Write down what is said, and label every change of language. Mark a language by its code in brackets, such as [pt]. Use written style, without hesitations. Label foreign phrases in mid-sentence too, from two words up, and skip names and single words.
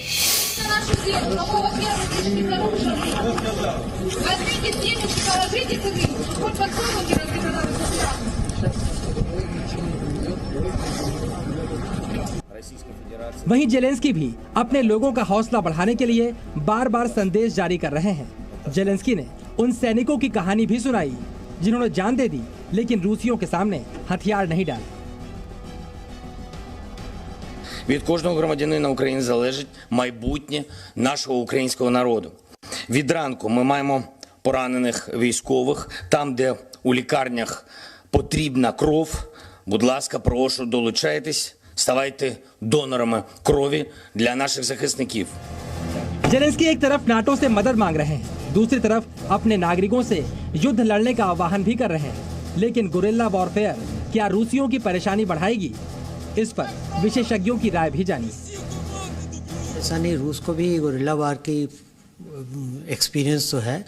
[hi] वहीं जेलेंस्की भी अपने लोगों का हौसला बढ़ाने के लिए बार बार संदेश जारी कर रहे हैं। जेलेंस्की ने उन सैनिकों की कहानी भी सुनाई जिन्होंने जान दे दी, लेकिन रूसियों के सामने हथियार नहीं डाले। [uk] Від кожного громадянина України залежить майбутнє нашого українського народу. Від ранку ми маємо поранених військових. Там, де у лікарнях потрібна кров, будь ласка, прошу, долучайтесь, ставайте донорами крові для наших захисників. [hi] जेलेंस्की एक तरफ नाटो से मदद मांग रहे हैं, दूसरी तरफ अपने नागरिकों से युद्ध लड़ने का आह्वान भी कर रहे हैं। लेकिन [en] guerrilla warfare [hi] क्या रूसियों की परेशानी बढ़ाएगी? इस पर विशेषज्ञों की राय भी जानिए। ऐसा नहीं, रूस को भी [en] guerrilla war [hi] की एक्सपीरियंस तो है।